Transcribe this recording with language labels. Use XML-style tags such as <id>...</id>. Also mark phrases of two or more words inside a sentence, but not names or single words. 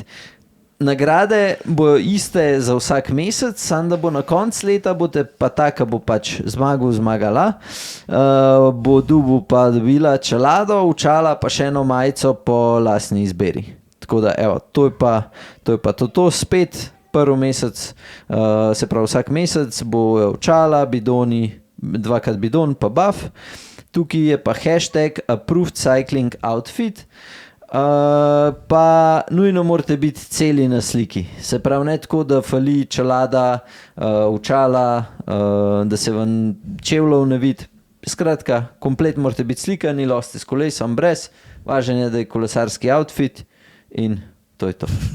<sl>Nagrade bojo iste za vsak mesec, samo da bo na konc leta, boste pa taka bo pač zmagala, bo dobil pa dobila čelado, očala pa še eno majico po lastni izbiri. Tako da, evo, to je pa to spet prvi mesec, se pravi vsak mesec bo očala, bidoni, 2krat bidon pa buff. Tukaj je pa</sl> <en>hashtag approved cycling outfit.</en> <sl>Pa nujno morate biti celi na sliki. Se pravi, ne tako, da fali čelada, očala, da se vam čevljev ne vidi. Skratka, komplet morate biti slikani, lahko ste s kolesom brez, važno je, da je kolesarski outfit in to je to.</sl>